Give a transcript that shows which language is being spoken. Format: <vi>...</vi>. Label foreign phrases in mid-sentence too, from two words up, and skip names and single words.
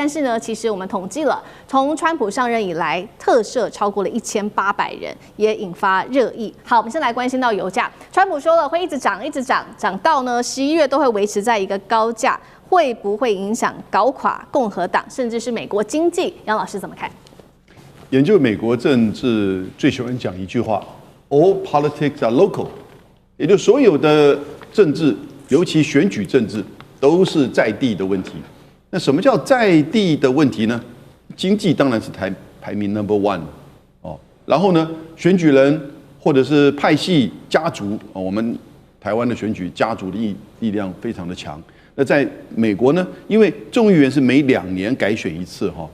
<zh>但是呢，其實我們統計了，從川普上任以來，特赦超過了1800人，也引發熱議。好，我們先來關心到油價。川普說了會一直漲，一直漲，漲到呢11月都會維持在一個高價，會不會影響搞垮共和黨，甚至是美國經濟？楊老師怎麼看？研究美國政治最喜歡講一句話 ：</zh> <en>“All politics are local”，</en> <zh>也就是所有的政治，尤其選舉政治，都是在地的問題。那什麼叫在地的問題呢？經濟當然是排名 No.1 哦。然後呢，選舉人或者是派系家族，我們台灣的選舉家族的力量非常的強。那在美國呢，因為眾議員是每2年改選一次哈。</zh>